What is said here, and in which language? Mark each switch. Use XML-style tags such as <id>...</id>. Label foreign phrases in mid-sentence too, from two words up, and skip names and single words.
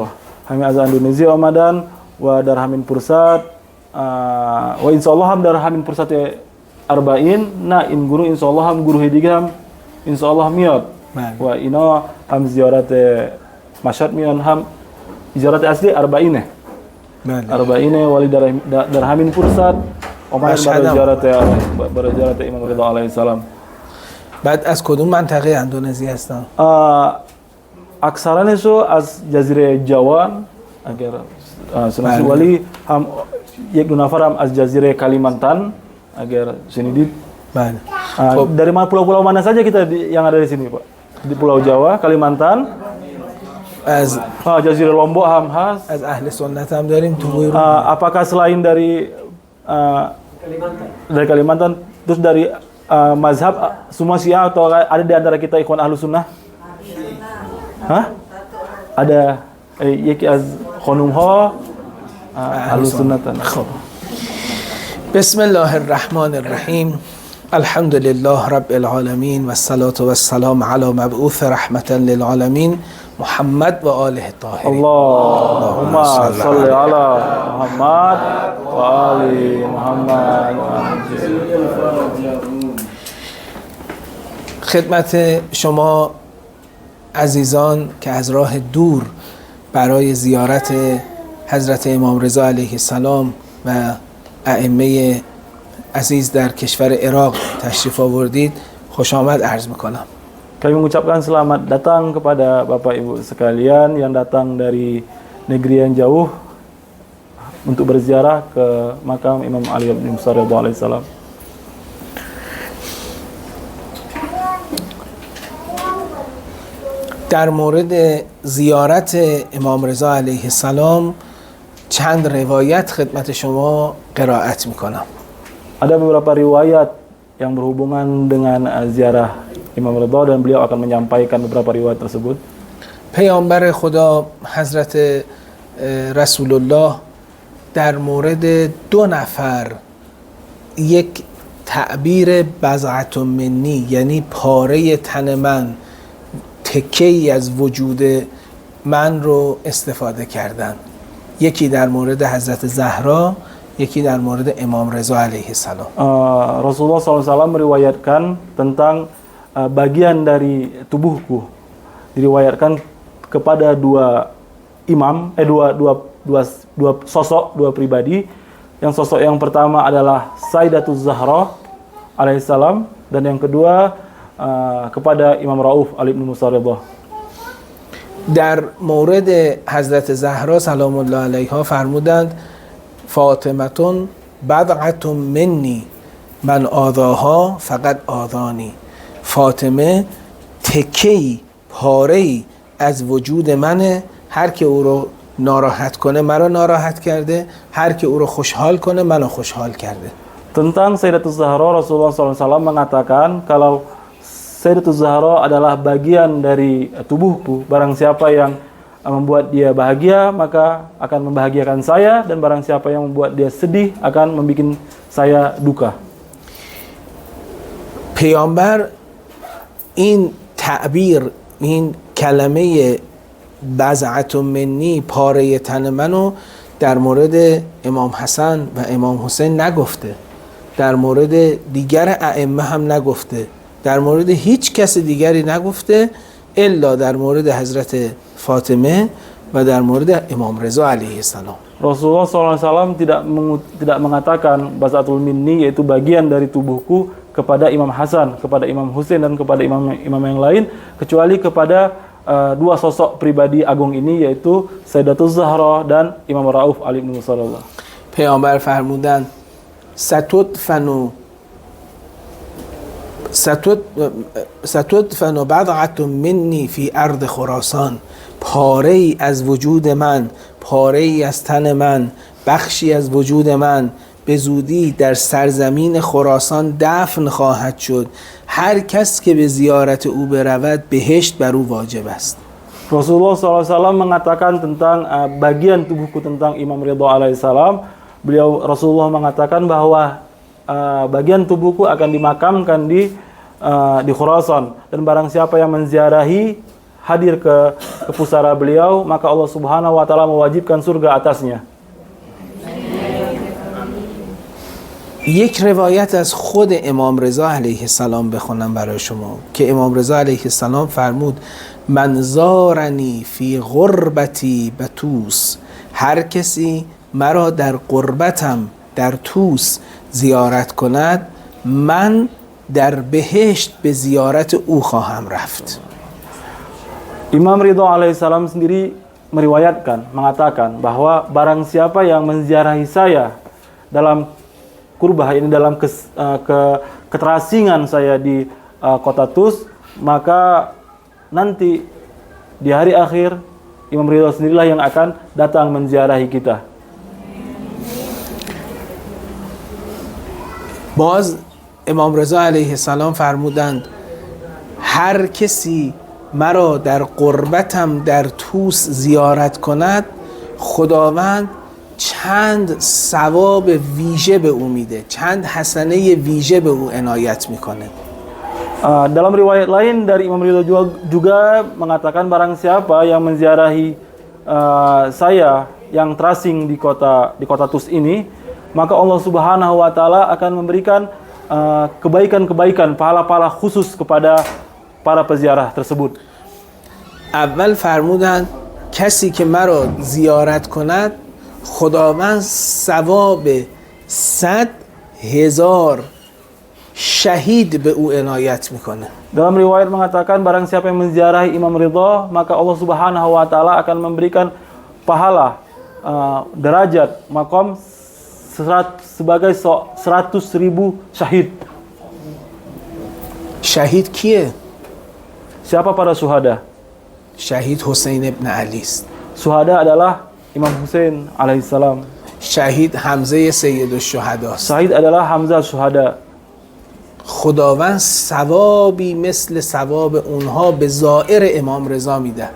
<fa>همه از اندونزی آمدن و در همین فرصت و انشاءالله هم در همین فرصت 40 نه این گروه انشاءالله هم گروه دیگه هم انشاءالله میاد و اینا هم زیارت مشهد میان، هم زیارت اصلی 40 ولی در همین فرصت اومدن برای زیارت امام رضا</fa> <ar>علیه السلام.</ar> <fa>بعد از کدوم منطقه اندونزی هستن؟ اکثرانشو از جزیره جوان اگر سناسی، ولی هم یک دو نفر هم از جزیره کلیمانتان agar senidit.</fa> <id>Dari mana pulau-pulau mana saja kita yang ada di sini, Pak? Di Pulau Jawa, Kalimantan, Jazirah Lombok ham khas.</id> <fa>از اهل سنت هم داریم تو.</fa> <id>Apakah selain dari Kalimantan, terus dari mazhab semua Syiah atau ada di antara kita ikhwan ahlu sunnah?</id> <fa>Hah? Ada یکی از خانم ها اهل سنتن.</fa> <ar>بسم الله الرحمن الرحیم. الحمد لله رب العالمین و الصلاة و السلام علی مبعوث رحمة للعالمین محمد و آله الطاهرین. اللهم صل علی محمد و آل محمد.</ar> <fa>خدمت شما عزیزان که از راه دور برای زیارت حضرت امام رضا</fa> <ar>علیه السلام</ar> <fa>و ائمه عزیز در کشور عراق تشریف آوردید خوش آمد عرض میکنم.</fa> <id>Kami mengucapkan selamat datang kepada Bapak Ibu sekalian yang datang dari negeri yang jauh untuk berziarah ke makam Imam Ali bin Musa alaihissalam.</id> <fa>در مورد زیارت امام رضا</fa> <ar>علیه السلام</ar> <fa>چند روایت خدمت شما قرائت میکنم.</fa> <id>Ada beberapa riwayat yang berhubungan dengan ziarah Imam Ridha dan beliau akan menyampaikan beberapa riwayat tersebut.</id> <fa>پیامبر خدا حضرت رسول الله در مورد 2 نفر یک تعبیر</fa> <ar>بضعة منی</ar> <fa>یعنی پاره تن من، تکه‌ای از وجود من رو استفاده کردن. یکی در مورد حضرت زهرا، یکی در مورد امام رضا</fa> <ar>علیه السلام.</ar> <id>Rasulullah SAW meriwayatkan tentang bagian dari tubuhku, diriwayatkan kepada dua imam, dua sosok, dua pribadi. Yang sosok yang pertama adalah Sayyidatuz Zahra alaihissalam dan yang kedua kepada Imam Rauf Ali bin Musa Ridha.</id> <fa>در مورد حضرت زهرا</fa> <ar>سلام الله علیها</ar> <fa>فرمودند</fa> <ar>فاطمتون بضعة منی من آذاها فقط آذانی.</ar> <fa>فاطمه تکه‌ای، پاره‌ای از وجود منه، هر که او رو ناراحت کنه مرا ناراحت کرده، هر که او رو خوشحال کنه منو خوشحال کرده.</fa> <id>Tentang Sayyidatus Zahra, Rasulullah SAW mengatakan kalau Sayyidatus Zahra adalah bagian dari tubuhku. Barang siapa yang membuat dia bahagia, maka akan membahagiakan saya. Dan barang siapa yang membuat dia sedih, akan membuat saya duka.</id> <fa>پیامبر این تعبیر، این کلمه</fa> <ar>بضعة منی،</ar> <fa>پاره تن منو در مورد امام حسن و امام حسین نگفته، در مورد دیگر ائمه هم نگفته، در مورد هیچ کس دیگری نگفته الا در مورد حضرت فاطمه و در مورد امام رضا</fa> <ar>علیه السلام.</ar> <id>Rasulullah SAW tidak mengatakan</id> <ar>بضعة مني,</ar> <id>yaitu bagian dari tubuhku, kepada Imam Hasan, kepada Imam Husain, dan kepada imam yang lain, kecuali kepada dua sosok pribadi agung ini, yaitu Sayyidatul Zahra dan Imam Rauf</id> <ar>عليه وسلم.</ar> <fa>پیامبر فرمودند</fa> <ar>ستدفن بضعة منی فی ارض خراسان،</ar> <fa>پاره ای از وجود من، پاره ای از تن من، بخشی از وجود من به زودی در سرزمین خراسان دفن خواهد شد. هر کس که به زیارت او برود بهشت بر او واجب است.</fa> <id>Rasulullah SAW mengatakan tentang bagian tubuhku tentang Imam Ridha alaihissalam. Rasulullah mengatakan bahwa bagian tubuhku akan dimakamkan di Khurasan, dan barang siapa yang menziarahi, hadir ke pusara beliau, maka Allah</id> <ar>سبحانه و تعالى</ar> <id>mewajibkan surga atasnya.</id> <fa>یک روایت از خود امام رضا</fa> <ar>علیه السلام</ar> <fa>بخونم برای شما که امام رضا</fa> <ar>علیه السلام</ar> <fa>فرمود</fa> <ar>من زارنی فی غربتی بطوس،</ar> <fa>هر کسی مرا در غربتم در طوس زیارت کند، من در بهشت به زیارت او خواهم رفت.</fa> <id>Imam Ridha alaihissalam sendiri mengatakan bahwa barang siapa yang menziarahi saya dalam kurbah ini, dalam keterasingan saya di kota Tus, maka nanti di hari akhir Imam Ridha sendirilah yang akan datang menziarahi kita.</id> <fa>باز امام رضا</fa> <ar>علیه السلام</ar> <fa>فرمودند هر کسی مرا در قربتم در طوس زیارت کند، خداوند چند ثواب ویژه به او میده، چند حسنه ویژه به او عنایت میکنه.</fa> <id>Dalam riwayat lain dari Imam Ridha juga mengatakan barang siapa yang menziarahi saya yang terasing di kota Tus ini, maka Allah</id> <ar>سبحانه و تعالى</ar> <id>akan memberikan kebaikan-kebaikan, pahala-pahala khusus kepada para peziarah tersebut.</id> <fa>اول فرمودند کسی که مرا زیارت کند خداوند ثواب 100,000 شهید به او عنایت میکنه.</fa> <id>Dalam riwayat mengatakan barang siapa yang menziarahi Imam Ridha, maka Allah</id> <ar>سبحانه و تعالى</ar> <id>akan memberikan pahala derajat maqam sebagai 100,000 syahid.</id> <fa>شهید کیه؟</fa> <id>Siapa para syuhada?</id> <fa>شهید حسین ابن علی است.</fa> <id>Syuhada adalah Imam Husain alaihissalam.</id> <fa>شهید حمزه سید الشهدا است.</fa> <id>Syahid adalah Hamzah syuhada.</id> <fa>خداوند ثوابی مثل ثواب اونها به زائر امام رضا میدهد.</fa>